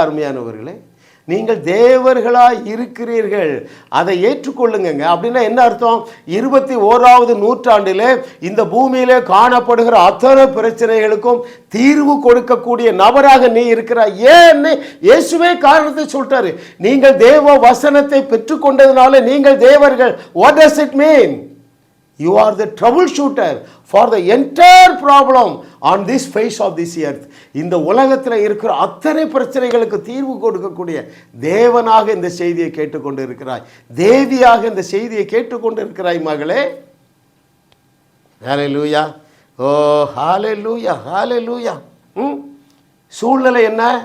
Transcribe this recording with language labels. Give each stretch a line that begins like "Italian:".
Tamil: அருமையானவர்களே, நீங்கள் தேவர்களாய் இருக்கிறீர்கள், அதை ஏற்றுக்கொள்ளுங்க. அப்படின்னா என்ன அர்த்தம்? 21வது நூற்றாண்டிலே இந்த பூமியிலே காணப்படுகிற அத்தனை பிரச்சனைகளுக்கும் தீர்வு கொடுக்கக்கூடிய நபராக நீ இருக்கிறாய். ஏன்னு இயேசுவே காரணத்தை சொல்லிட்டாரு. நீங்கள் தேவ வசனத்தை பெற்றுக்கொண்டதுனால நீங்கள் தேவர்கள்.
English: What does it mean? You are the troubleshooter for the entire problem on this face of this earth.
Tamil: இந்த உலகத்தில் இருக்கிற அத்தனை பிரச்சனைகளுக்கு தீர்வு கொடுக்கக்கூடிய தேவனாக இந்த செய்தியை கேட்டுக்கொண்டு இருக்கிறாய். தேவியாக இந்த செய்தியை கேட்டுக்கொண்டு இருக்கிறாய் மகளே. ஹல்லேலூயா. ஓ ஹல்லேலூயா, ஹல்லேலூயா. சூழ்நிலை என்ன?